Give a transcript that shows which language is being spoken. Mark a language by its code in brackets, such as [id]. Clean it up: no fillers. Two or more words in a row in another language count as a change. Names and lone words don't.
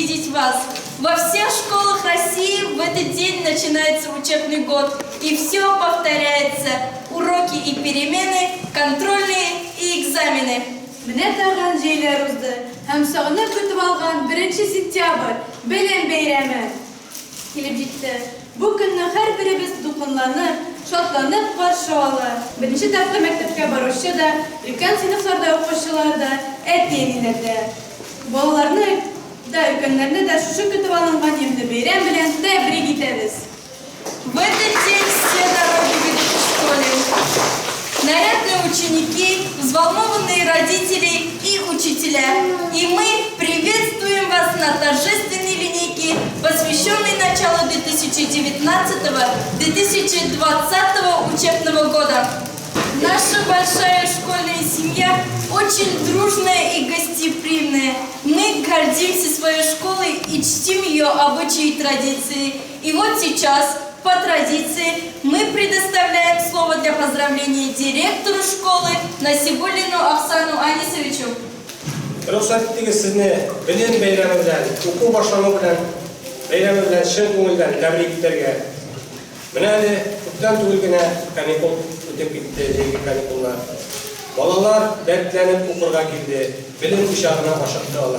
[ru] вас. Во всех школах России в этот день начинается учебный год, и все повторяется. Уроки и перемены, контрольные и экзамены. [tt] Менә тагын җәйләр узды, һәм сагынып көтеп алган 1 сентябрь белем бәйрәме килеп җитте. Бу көнне һәрберебез дулкынланып, шатланып каршы алыр. Беренче тапкыр мәктәпкә баручы да, өлкән сыйныфларда укучылар да, әти-әниләр дә. Балаларны да, өлкәннәрне дә шушы көтеп алынган ямьле бәйрәм белән тәбрик итәбез. [ru] В этот день все дороги ведут к школе. Нарядные ученики, взволнованные родители и учителя. И мы приветствуем вас на торжественной линейке, посвященной началу 2019-2020 учебного года. Наша большая школьная семья очень дружная и гостеприимная. Мы гордимся своей школой и чтим ее обычаи и традиции. И вот сейчас, по традиции, мы предоставляем слово для поздравления директору школы Насибуллину Ахсану Анисовичу. [tt] Рөхсәт итегез сезне белем бәйрәме белән, уку башлану белән, бәйрәме белән чын күңелдән тәбрик итәргә. Менә әле күптән түгел генә каникул үтеп китте, җәйге каникуллар. Балалар дәртләнеп укырга килде, белем учагына ашыктылар.